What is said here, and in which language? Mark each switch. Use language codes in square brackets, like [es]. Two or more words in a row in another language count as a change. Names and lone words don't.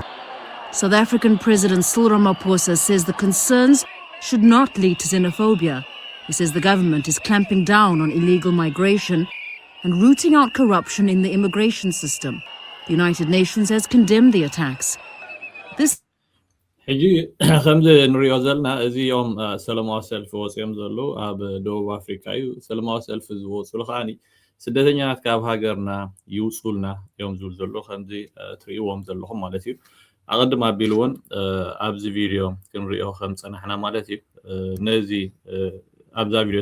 [en] South African President Cyril Ramaphosa says the concerns should not lead to xenophobia. He says the government is clamping down on illegal migration and rooting out corruption in the immigration system. The United Nations has condemned the attacks. This [ti] ሕጂ ከምዚ ንሪኦ ዘለና እዚኦም ሰላማዊ ሰልፊ ወፂኦም ዘለዉ ኣብ ደቡብ ኣፍሪካ እዩ ሰላማዊ ሰልፊ ዝወፅሉ ከዓኒ ስደተኛታት ካብ ሃገርና ይውፅሉና እዮም ዝብል ዘሎ ከምዚ ትርእይዎም ዘለኹም ማለት እዩ ኣቐድም ኣቢሉ እውን ኣብዚ ቪድዮ ክንሪኦ ከም ፀናሕና ማለት እዩ ነዚ ኣብዛ ቪድዮ